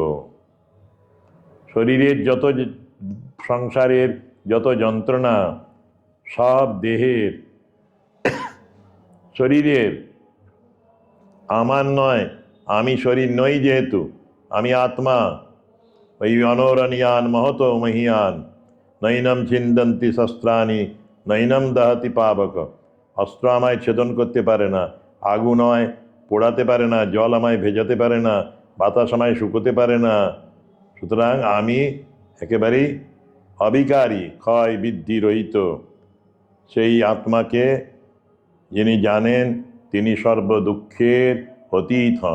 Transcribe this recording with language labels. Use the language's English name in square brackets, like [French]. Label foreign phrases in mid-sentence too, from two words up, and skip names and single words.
[Bangla] শরীরের যত সংসারের যত যন্ত্রণা সব দেহের, শরীরের, আমার নয়। আমি শরীর নই, যেহেতু আমি আত্মা। [Sanskrit] ওই অনরণীয়ান মহত মহিয়ান নৈনম ছিন্দন্তি শস্ত্রাণি নৈনম দহতি পাবক। [Bangla] অস্ত্র আমায় ছেদন করতে পারে না, আগুন আমায় পোড়াতে পারে না, জল আমায় ভেজাতে পারে না, বাতাস আমায় শুকোতে পারে না। সুতরাং আমি একেবারেই অবিকারী, ক্ষয় বৃদ্ধি রহিত। সেই আত্মাকে যিনি জানেন, তিনি সর্বদুঃখের অতীত হন।